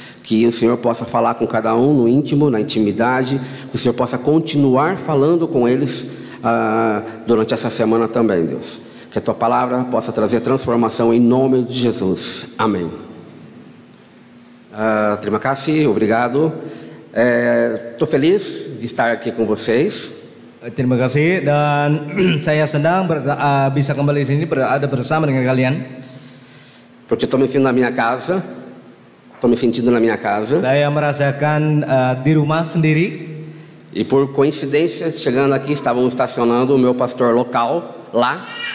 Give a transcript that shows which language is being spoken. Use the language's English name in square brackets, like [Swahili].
[Portuguese] Que o Senhor possa falar com cada um no íntimo, na intimidade, que o Senhor possa continuar falando com eles durante essa semana também, Deus. Que a tua palavra possa trazer transformação em nome de Jesus. Amém. Terima kasih, obrigado. Estou feliz de estar aqui com vocês. [Indonesian] Terima kasih, dan saya senang bisa kembali sini berada bersama dengan kalian. [Portuguese] Porque estou me sentindo na minha casa. Estou me sentindo na minha casa. [Indonesian] Saya merasakan di rumah sendiri. [Portuguese] E por coincidência, chegando aqui, estávamos estacionando o meu pastor local lá.